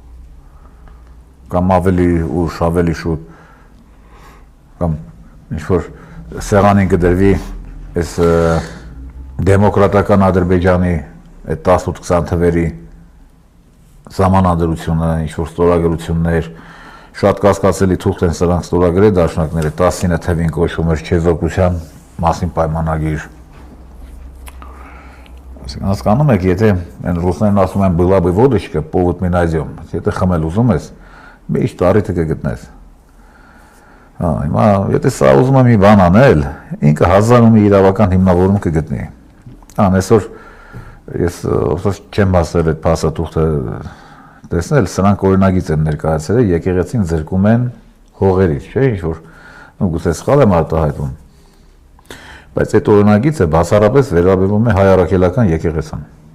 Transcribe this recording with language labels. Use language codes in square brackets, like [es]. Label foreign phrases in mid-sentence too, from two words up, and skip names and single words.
[hy] կամ ավելի ուշ, ավելի շուտ կամ ինչ-որ սեղանին կդրվի այս դեմոկրատական Ադրբեջանի այդ 18-20 թվերի սահմանադրությունը, ինչ-որ ստորագրություններ, շատ կասկածելի թուղթ են սրանք ստորագրել դաշնակները, 19 թվին կոչվում էր չեզոքության մասին պայմանագիր։ Հասկանում եք, եթե այն ռուսներն ասում են [ru] «была бы водочка, повод мы найдем», [hy] եթե խմել ուզում ես, միշտ տարիթը կգտնես։ Հիմա, եթե սա ուզում եմ մի բան անել, ինքը հազարում իրավական հիմնավորում կգտնի։ Այսօր ես չեմ ասել այդ փաստաթուղթը տեսնել, սրանք օրինագիծ են ներկայացրել, եկեղեցին զրկում են հողերից, չէ՞, ինչ որ գուցե սխալ եմ արտահայտում։ Բայց այդ օրինագիծը բացառապես վերաբերում է հայ առաքելական եկեղեցին,